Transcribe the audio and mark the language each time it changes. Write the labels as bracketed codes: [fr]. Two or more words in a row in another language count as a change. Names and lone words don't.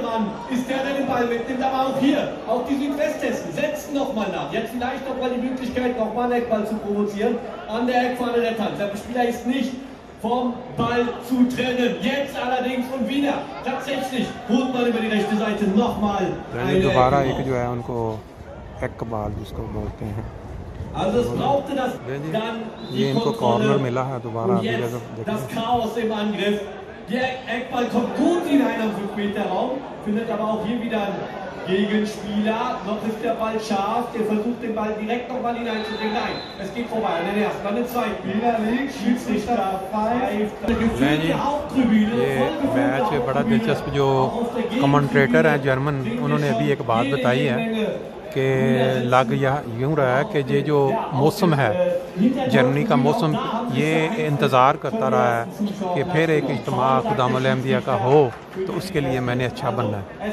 [de] Mann ist der den Ball mitnimmt. Aber auch hier, auch die Südwesthessen setzen nochmal nach. Jetzt vielleicht nochmal die Möglichkeit, nochmal einen Eckball zu provozieren. An der Eckfahne der Tanz. Der Spieler ist nicht vom Ball zu trennen. Jetzt allerdings und wieder tatsächlich holt man über die rechte Seite nochmal [hi] दोबारा एक जो है उनको इकबाल जिसको बोलते हैं, [de] also es brauchte das dann [hi] ये इनको कॉर्नर मिला है दोबारा। [de] das Chaos im Angriff. Der Eckball kommt gut hinein am 5-Meter-Raum, findet aber auch hier wieder einen Gegenspieler. Noch ist der Ball scharf, der versucht den Ball direkt nochmal hineinzubringen. Nein, es geht vorbei an den ersten, an den zweiten. Wieder links, Schiedsrichter pfeift. [hi] ये मैच बड़ा दिलचस्प, जो कमेंटेटर हैं जर्मन, उन्होंने अभी एक बात बताई है कि लग यूँ रहा है कि ये जो मौसम है जर्मनी का मौसम, ये इंतज़ार करता रहा है कि फिर एक इज्तिमा खुदामुल अहमदिया का हो, तो उसके लिए मैंने अच्छा बनना है।